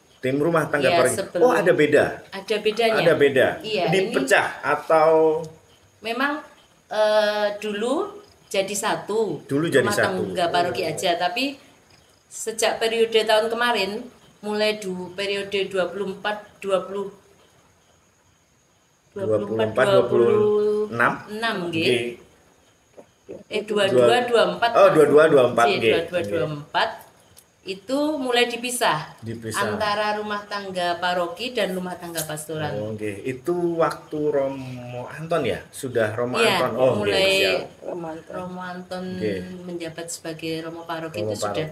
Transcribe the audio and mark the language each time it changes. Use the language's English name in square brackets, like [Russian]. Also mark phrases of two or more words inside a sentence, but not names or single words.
[Indonesian] Tim rumah tangga paroki. Sebelum, ada beda. Ada bedanya. Ada beda. Iya, dipecah atau memang dulu jadi satu. Dulu jadi rumah satu. Tangga paroki aja, tapi sejak periode tahun kemarin mulai periode 26 nggih. 22 24. Oh, 22 24 nggih. 22 24 itu mulai dipisah antara rumah tangga paroki dan rumah tangga pastoran. Oh, nggih. Itu waktu Romo Anton ya? Sudah Romo Iya, Anton. Oh, mulai nggih, Romo Anton menjabat sebagai Romo paroki Romo itu sudah